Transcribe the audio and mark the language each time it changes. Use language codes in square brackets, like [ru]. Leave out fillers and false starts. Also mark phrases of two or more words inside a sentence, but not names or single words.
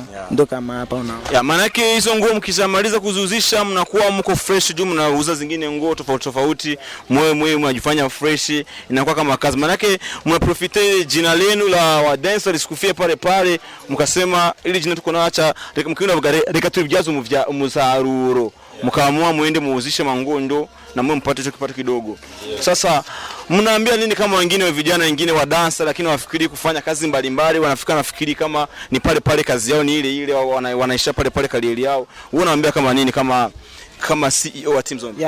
[sw] Ndo kama hapa unaona. Maana yake hizo nguo mkishamaliza kuzuzisha mnakuwa mko fresh juu mnauza zingine nguo tofauti mwe mnajifanya fresh, inakuwa kama kazi. Maana yake mnaprofite jina lenu la wa dancer lisikufie pale mkasema ili jina tuko naacha [rw] reka tubyaza umusaruro [sw] mkaamua muende muuzishe manguo ndo na mwe mpate hicho kipato kidogo. Sasa mnaambia nini kama wengine wa vijana wengine wa dansa lakini wafikiri kufanya kazi mbalimbali, nafikiri kama ni pale kazi yao ni ile wanaisha pale kalieli yao. Wewe unaambia kama nini kama kama CEO wa Team Zombie?